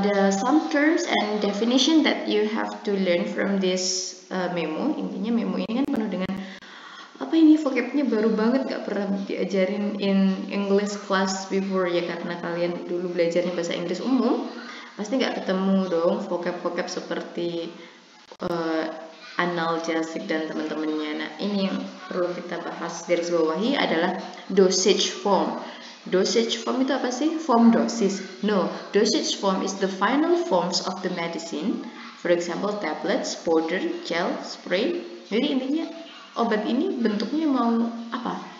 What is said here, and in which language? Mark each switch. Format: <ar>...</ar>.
<en>Some terms and definition that you have to learn from this memo.</en> <id>Intinya memo ini kan penuh dengan apa ini, vocabnya baru banget, gak pernah diajarin</id> <en>in English class before</en> <id>ya, karena kalian dulu belajarnya bahasa Inggris umum, pasti gak ketemu dong vocab seperti analgesic dan teman-temannya. Nah, ini yang perlu kita bahas dari bawahi adalah dosage form. Dosage form itu apa sih? Form dosis?</id> <en>No, dosage form is the final forms of the medicine. For example, tablets, powder, gel, spray.</en> <id>Jadi intinya obat ini bentuknya mau apa?</id>